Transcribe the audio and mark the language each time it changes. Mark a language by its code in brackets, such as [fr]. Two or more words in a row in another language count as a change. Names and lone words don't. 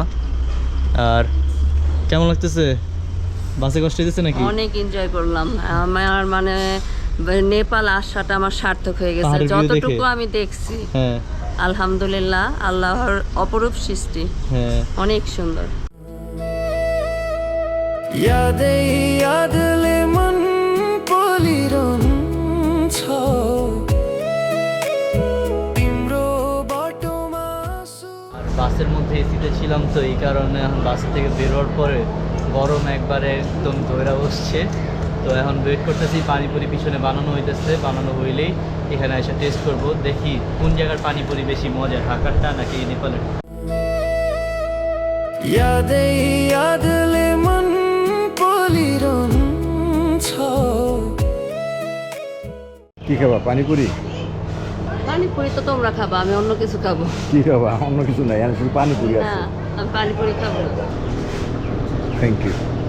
[bn] আর কেমন লাগতেছে? বাসে কষ্ট হইতেছে নাকি? অনেক এনজয় করলাম। আমার মানে নেপাল আসাটা আমার সার্থক হয়ে গেছে, পাহাড়ের view যতটুকু দেখে? আমি দেখছি। হ্যাঁ আলহামদুলিল্লাহ, আল্লাহর অপরূপ সৃষ্টি, হ্যাঁ। অনেক সুন্দর। [ne] यादै यादले मन पोलिरहन्छ तिम्रो बाटोमा [bn] আর বাসের মধ্যে এসিতে ছিলাম, তো এই কারণে এখন বাস থেকে বেরোর পরে গরম একবারে একদম ধৈরা বসছে। তো এখন ওয়েট করতেছি, পানিপুরি পিছনে বানানো হইতেছে, বানানো হইলেই এখানে এসে টেস্ট করব, দেখি কোন জায়গার পানিপুরি বেশি মজা, ঢাকারটা নাকি নেপালের। [ne] यादै यादले मन पोलिरहन्छ। [bn] কি খাবা? পানিপুরি? পানিপুরি তো তোমরা খাবা, আমি অন্য কিছু খাবো। কি খাবা? অন্য কিছু নাই, আমি শুধু পানিপুরি আছে। হ্যাঁ, আমি পানিপুরি খাবো। [en] thank you.